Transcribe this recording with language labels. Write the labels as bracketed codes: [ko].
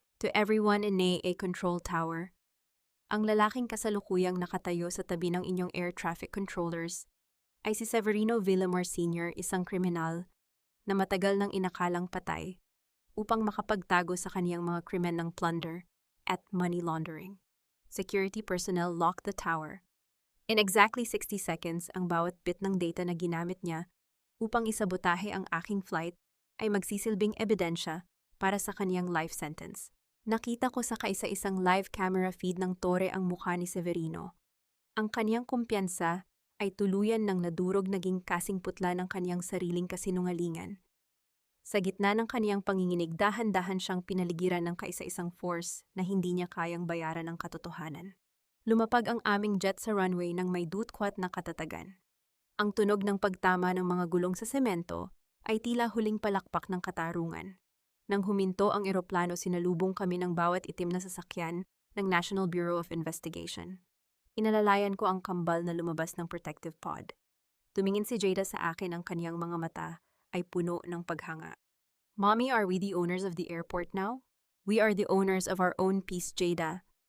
[en] To everyone in NAIA Control Tower, [tl] ang lalaking kasalukuyang nakatayo sa tabi ng inyong air traffic controllers ay si Severino Villamor Sr., isang kriminal na matagal nang inakalang patay upang makapagtago sa kaniyang mga krimen ng plunder at money laundering. [en] Security personnel lock the tower. In exactly 60 seconds, [tl] ang bawat bit ng data na ginamit niya upang isabotahe ang aking flight ay magsisilbing ebidensya para sa kaniyang life sentence. Nakita ko sa kaisa-isang live camera feed ng tore ang mukha ni Severino. Ang kaniyang kumpiyansa ay tuluyan ng nadurog, naging kasing putla ng kaniyang sariling kasinungalingan. Sa gitna ng kaniyang panginginig, dahan-dahan siyang pinaligiran ng kaisa-isang force na hindi niya kayang bayaran ng katotohanan. Lumapag ang aming jet sa runway ng may dutkwat na katatagan. Ang tunog ng pagtama ng mga gulong sa semento ay tila huling palakpak ng katarungan. Nang huminto ang eroplano, sinalubong kami ng bawat itim na sasakyan ng National Bureau of Investigation. Inalalayan ko ang kambal na lumabas ng protective pod. Tumingin si Jada sa akin, ang kaniyang mga mata ay puno ng paghanga. [en] Mommy, are we the owners of the airport now? We are the owners of our own peace, Jada.